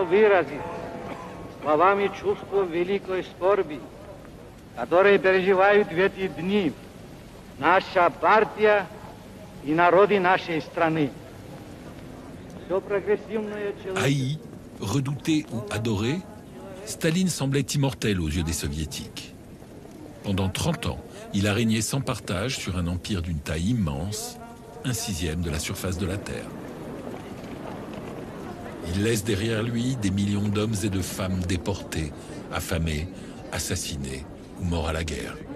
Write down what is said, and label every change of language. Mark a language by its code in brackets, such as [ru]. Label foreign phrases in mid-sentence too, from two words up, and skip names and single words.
[ru] выразить словами чувство великой скорби, которые переживают в эти дни наша партия и народы нашей страны. Все прогрессивное человечество... [fr] Haï, redouté ou adoré, Staline semblait immortel aux yeux des Soviétiques. Pendant 30 ans, il a régné sans partage sur un empire d'une taille immense, 1/6 de la surface de la Terre. Il laisse derrière lui des millions d'hommes et de femmes déportés, affamés, assassinés ou morts à la guerre.